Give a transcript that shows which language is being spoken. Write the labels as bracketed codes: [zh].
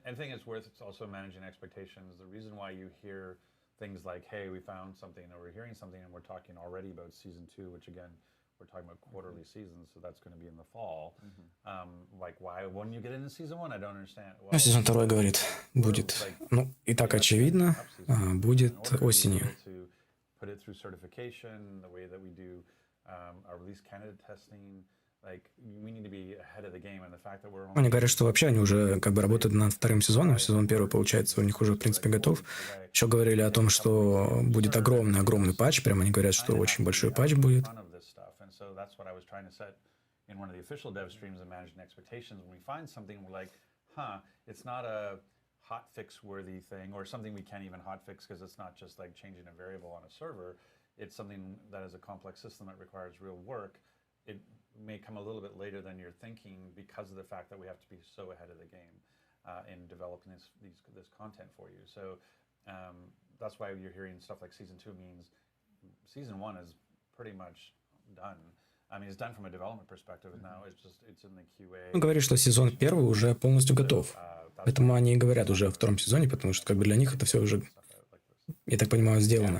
[en] I think it's also managing expectations. The reason why you hear things like, "Hey, we found something," or "We're hearing something," and we're talking already about season 2, which again. We're talking about quarterly seasons, so that's going to be in the fall. Like, why wouldn't you get into season 1? I don't understand. [ru] Ну, сезон 2, говорит, будет. Ну, и так очевидно, будет осенью. [en] Put it through certification, the way that we do our release candidate testing. Like, we need to be ahead of the game, and the fact that we're. [ru] Они говорят, что вообще они уже как бы работают над вторым сезоном. Сезон 1, получается, у них уже, в принципе, готов. Еще говорили о том, что будет огромный патч. Прямо они говорят, что очень большой патч будет. [en] So that's what I was trying to set in one of the official dev streams and managing expectations. When we find something, we're like, it's not a hot fix worthy thing or something we can't even hot fix because it's not just like changing a variable on a server. It's something that is a complex system that requires real work. It may come a little bit later than you're thinking because of the fact that we have to be so ahead of the game in developing this content for you. So that's why you're hearing stuff like season 2 means season 1 is pretty much done. I mean, it's done from a development perspective, and now it's in the QA. [ru] Он говорит, что сезон первый уже полностью готов. Поэтому они и говорят уже о втором сезоне, потому что как бы для них это все уже, я так понимаю, сделано.